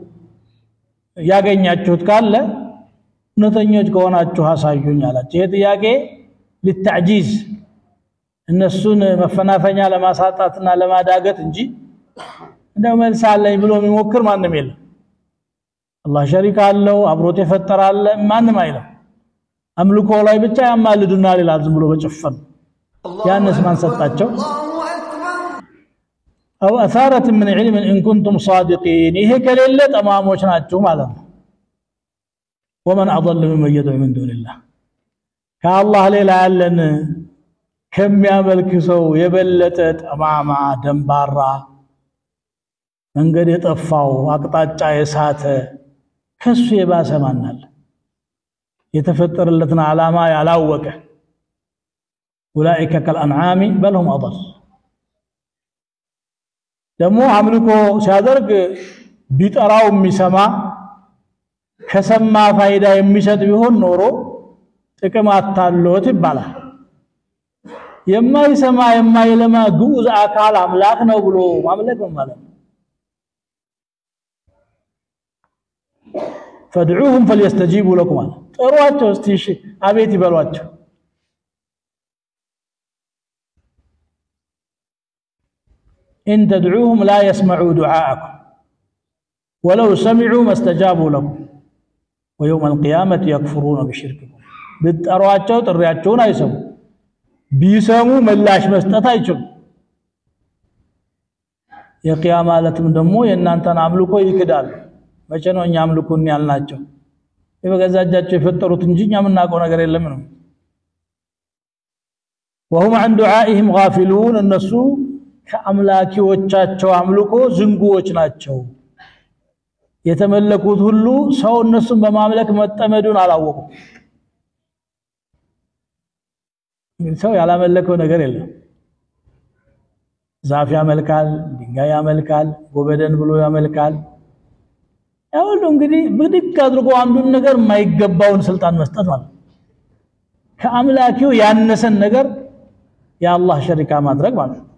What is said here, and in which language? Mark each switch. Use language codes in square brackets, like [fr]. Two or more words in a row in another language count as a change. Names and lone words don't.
[am] ያገኛችሁት ካለ ነተኞች ከሆናችሁ አሳዩኝ አላችሁ ይሄ ጥያቄ ለተዕጂዝ እነሱን መፈናፈኛ ለማሳጣትና ለማዳገት እንጂ እንደው መልስ አለኝ ብሎ የሚሞክር ማንንም የለም [ar] الله شريك [am] አለው አብሮት የፈጠራለ ማንንም አይለም አምልኮ ላይ ብቻ ያማልዱና ይላል ዝም ብሎ በጭፈን ያንስ ማን ሰጣቸው [ar] أو أثارة من علم إن كنتم صادقين [am] ይሄ ከሌለ ጠማሞች ናችሁ ማለት ነው [ar] ومن أضل ممن يدعو من دون الله كالله [am] ሌላ ያለን ከሚያመልክ ሰው የበለጠ ጠማማ ደንባራ መንገድ የጠፋው አቅጣጫ የሳተ ከሱ የባሰ ማናል የተፈጠረለትን ዓላማ ያላወቀ [ar] أولئك كالأنعام بل هم أضل [am] ደግሞ አምልኮ ሲያደርግ ቢጠራው የሚሰማ ከሰማ ፋይዳ የሚሰጥ ቢሆን ኖሮ ጥቅም አታሎት ይባላል የማይሰማ የማይለማ ግዑዝ አካል አምላክ ነው ብሎ ማምለክ ማለት ነው [ar] فادعوهم فليستجيبوا لكم [am] ጥሯቸው እስቲ እሺ አቤት ይበሏቸው [ar] إن تدعوهم لا يسمعوا دعاءكم ولو سمعوا ما استجابوا لكم ويوم القيامة يكفرون بشرككم [am] بتطሯቸው ጥሪያቸውን አይሰሙ ቢሰሙ ምላሽ መስጠት አይችሉም የቂያማ ዕለትም ደግሞ የእናንተን አምልኮ ይክዳሉ መቼ ነው እኛ አምልኮን ያልናቸው የበገዛጃቸው የፈጠሩት እንጂ እኛ ምናቀው ነገር የለም ነው [ar] وهم عن دعائهم غافلون [am] እነሱ ከአምላኪዎቻቸው አምልኮ ዝንጉዎች ናቸው የተመለኩት ሁሉ ሰው እነሱን በማምለክ መጠመዱን አላወቁም ሰው ያላመለከው ነገር የለም ዛፍ ያመልካል ድንጋይ ያመልካል ጎበደን ብሎ ያመልካል ያው እንግዲህ ብድግ አድርጎ አንዱን ነገር የማይገባውን ስልጣን መስጠት ማለት ከአምላኪው ያነሰን ነገር የአላህ ሸሪካ ማድረግ ማለት